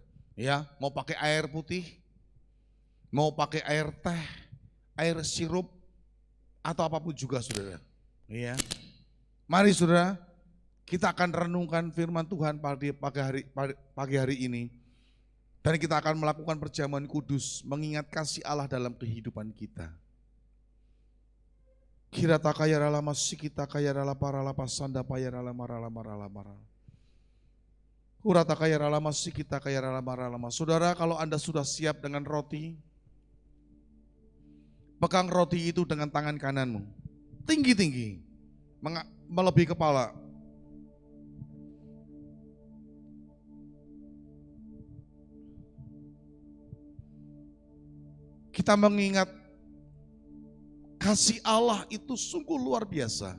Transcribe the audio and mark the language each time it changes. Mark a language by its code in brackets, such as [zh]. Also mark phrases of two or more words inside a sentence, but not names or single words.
[id] Ya, mau pakai air putih, mau pakai air teh, air sirup atau apapun juga saudara. Ya. Mari saudara, kita akan renungkan firman Tuhan pagi hari ini. Dan kita akan melakukan perjamuan kudus, mengingat kasih Allah dalam kehidupan kita. Kirata kaya rala masikita kaya rala parala pasanda paya rala marala marala marala. Urata kaya rala masikita kaya rala marala. Saudara, kalau Anda sudah siap dengan roti, pegang roti itu dengan tangan kananmu. Tinggi-tinggi, melebihi kepala. Kita mengingat kasih Allah itu sungguh luar biasa.